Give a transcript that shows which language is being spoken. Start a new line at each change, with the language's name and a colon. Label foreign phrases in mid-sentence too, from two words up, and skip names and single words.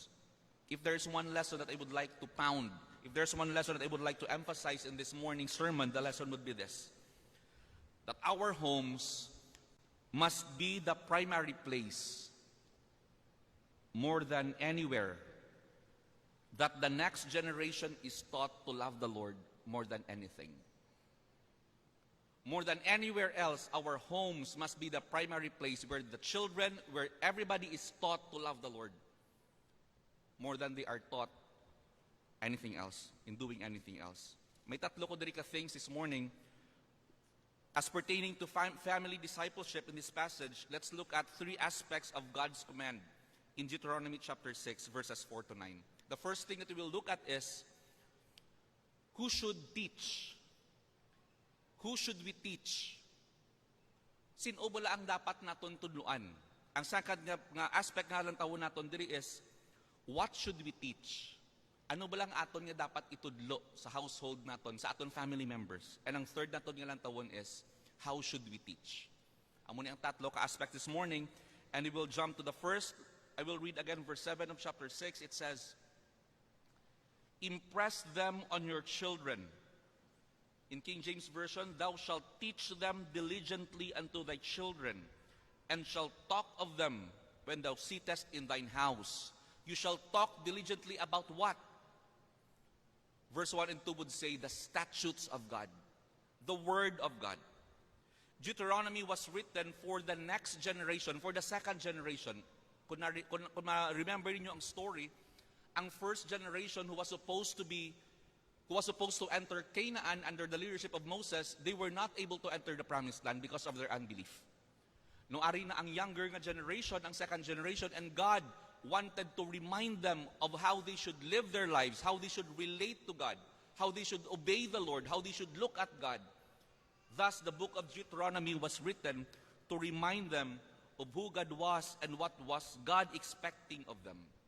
English: If there's one lesson that I would like to pound, if there's one lesson that I would like to emphasize in this morning's sermon, the lesson would be this: that our homes must be the primary place, more than anywhere, that the next generation is taught to love the Lord more than anything. More than anywhere else, our homes must be the primary place where the children, where everybody is taught to love the Lord more than they are taught anything else, in doing anything else.
Hiligaynon: May tatlo ko diri ka
English: things this morning as pertaining to family discipleship in this passage. Let's look at three aspects of God's command in Deuteronomy chapter 6, verses 4 to 9. The first thing that we will look at is who should teach. Who should we teach?
Hiligaynon: Sino bala ang dapat naton tudluan? Ang second nga aspect nga lang tawon naton diri
English: is what should we teach?
Hiligaynon: Ano ba lang aton nga dapat itudlo sa household naton, sa aton family members? And ang third naton nga lang tawon
English: is how should we teach?
Hiligaynon: Amo ni ang tatlo ka
English: aspect this morning, and we will jump to the first. I will read again verse 7 of chapter 6. It says, impress them on your children. In King James Version, thou shalt teach them diligently unto thy children, and shalt talk of them when thou sittest in thine house. You shall talk diligently about what? Verse 1 and 2 would say the statutes of God, the word of God. Deuteronomy was written for the next generation, for the second generation.
Hiligaynon: Kung remember niyo ang story, ang
English: first generation who was supposed to enter Canaan under the leadership of Moses, they were not able to enter the promised land because of their unbelief.
Hiligaynon: No ari na ang
English: younger nga generation, ang second generation, and God wanted to remind them of how they should live their lives, how they should relate to God, how they should obey the Lord, how they should look at God. Thus, the book of Deuteronomy was written to remind them of who God was and what was God expecting of them.